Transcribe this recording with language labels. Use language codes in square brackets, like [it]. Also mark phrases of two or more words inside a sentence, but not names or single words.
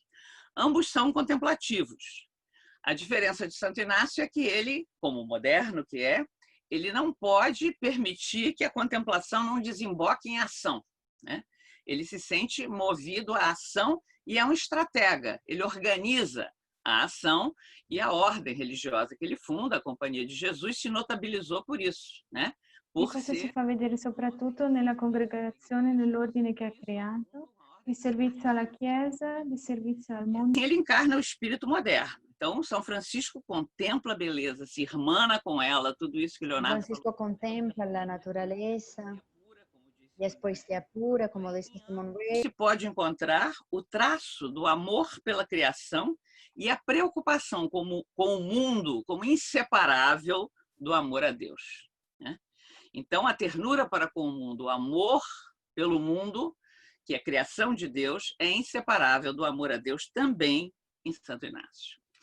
[pt] Ambos são contemplativos. A diferença de Santo Inácio é que ele, como moderno que é, ele não pode permitir que a contemplação não desemboque em ação, né? Ele se sente movido à ação e é um estratega. Ele organiza a ação e a ordem religiosa que ele funda, a Companhia de Jesus, se notabilizou por isso, né? [it] Questo si fa vedere soprattutto nella congregazione, nell'ordine che ha creato, di servizio alla Chiesa, di servizio al mondo. [pt] Ele encarna o espírito moderno. Então, São Francisco contempla a beleza, se irmana com ela, tudo isso que Leonardo Francisco contempla [es] la naturaleza [pt] e depois se apura, como disse Simone Weil. Se pode encontrar o traço do amor pela criação e a preocupação com o mundo como inseparável do amor a Deus, né? Então, a ternura para com o mundo, o amor pelo mundo, que é a criação de Deus, é inseparável do amor a Deus também em Santo Inácio.